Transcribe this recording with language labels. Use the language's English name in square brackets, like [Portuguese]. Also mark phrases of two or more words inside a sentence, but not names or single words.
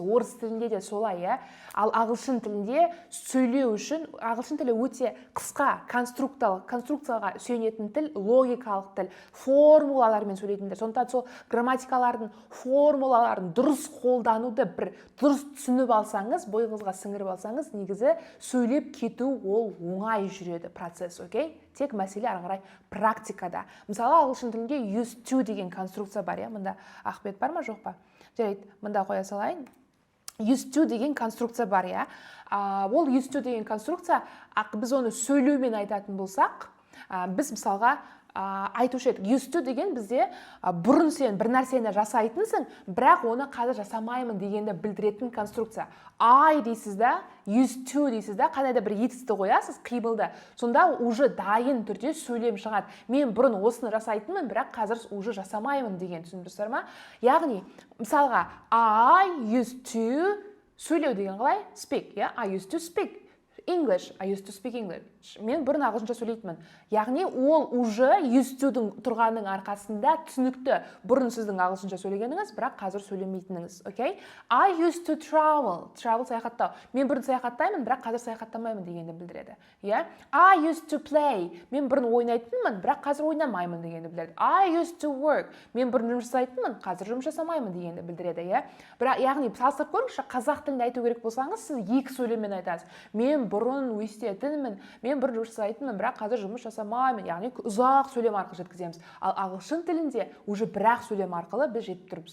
[Kazakh] Орыс тілінде де солай, иә? Ал ағылшын тілінде сөйлеу үшін, ағылшын тілі өте қысқа, конструкцияға сүйенетін тіл, логикалық тіл, формулалармен сөйлейтін тіл. Сондықтан сол грамматикалардың формулаларын дұрыс қолдануды бір дұрыс түсініп алсаңыз, бойыңызға сіңіріп алсаңыз, негізі сөйлеп кету ол оңай жүреді процесс, окей? Тек мәселе ары қарай практикада. Мысалы, ағылшын тілінде [English] used to [Kazakh] деген конструкция бар, иә? Мында Ахмет бар ма, жоқ па? Жарайды, мында қоя салайын. [English] Used to [Kazakh] деген конструкция бар, иә? Ол [English] used to [Kazakh] деген конструкция, біз оны сөйлеумен айтатын болсақ, біз мысалға айтушы едік. [English] Used to [Kazakh] деген бізде бұрын сен бір нәрсені жасайтынсың, бірақ оны қазір жасамаймын дегенді білдіретін конструкция. I дейсіз да, [English] used to [Kazakh] дейсіз да, қандай да бір етісті қоясыз, қимылды. Сонда уже дайын түрде сөйлем шығады. Мен бұрын осыны жасайтынмын, бірақ қазір уже жасамаймын деген, түсіндіңіздер ма? Яғни, мысалға, [English] I used to [Kazakh] сөйлеу деген қалай? [English] Speak, yeah? I used to speak. English. I used to speak English. [Kazakh] Мен бұрын ағылшынша сөйлейтінмін. Яғни ол уже [English] used to- [Kazakh] дің тұрғанның арқасында түсінікті. Бұрын сіздің ағылшынша сөйлегеніңіз, бірақ қазір сөйлемейтініңіз. [English] Okay? I used to travel. Travel саяхаттау. [Kazakh] Мен бұрын саяхаттаймын, бірақ қазір саяхаттамаймын дегенді білдіреді. [English] Yeah? I used to play. [Kazakh] Мен бұрын ойнайтынмын, бірақ қазір ойнамаймын дегенді білдіреді. [English] I used to work. [Kazakh] Мен бұрын жұмыс жасайтынмын, қазір жұмыс жасамаймын дегенді білдіреді. [English] Yeah? [Kazakh] Бірақ яғни салыстырып көріңізші, қазақ тілінде айту керек болсаңыз, сіз екі сөйлеммен айтасыз. Мен бұрын өстетінмін, мен бұрын жұмыс жасайтынмын, бірақ қазір жұмыс жасамаймын. Яғни ұзақ сөйлем арқылы жеткіземіз. Ал ағылшын тілінде уже бір-ақ сөйлем арқылы біз жетіп тұрмыз.